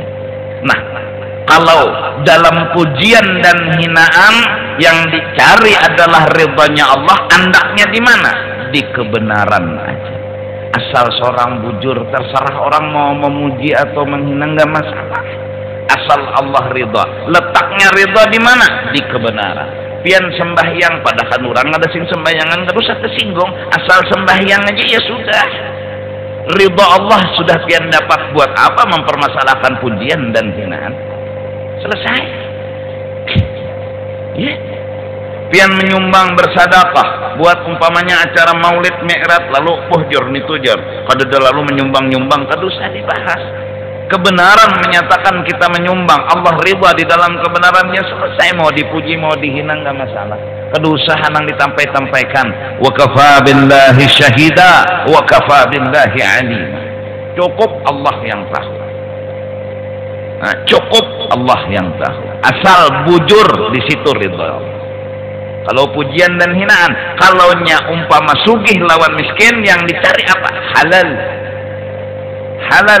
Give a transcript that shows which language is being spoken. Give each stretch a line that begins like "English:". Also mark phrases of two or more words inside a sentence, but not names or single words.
Banjar: Nah, kalau dalam pujian dan hinaan yang dicari adalah ridhanya Allah, andaknya di mana? Di kebenaran aja. Asal seorang bujur, terserah orang mau memuji atau menghina enggak masalah. Asal Allah ridha. Letaknya ridha di mana? Di kebenaran. Pian sembahyang padahal orang ada sing sembahyangan terus tersinggung. Asal sembahyang aja ya sudah. Ridha Allah sudah pian dapat. Buat apa mempermasalahkan pujian dan hinaan? Selesai. Ya. Pian menyumbang bersedekah buat umpamanya acara Maulid Mi'raj lalu jor nitu jor. Kada lalu menyumbang-nyumbang kada usah dibahas. Kebenaran menyatakan kita menyumbang, Allah ridha di dalam kebenarannya, selesai. Mau dipuji mau dihina enggak masalah. Kedusahan yang ditampai-tampaikan.
Arabic: Wa kafa billahi syahida wa kafa billahi alim.
Banjar: Cukup Allah yang tahu. Nah, cukup Allah yang tahu. Asal bujur di situ ridha. Kalau pujian dan hinaan, kalaunya umpama sugih lawan miskin, yang dicari apa? Halal. Halal.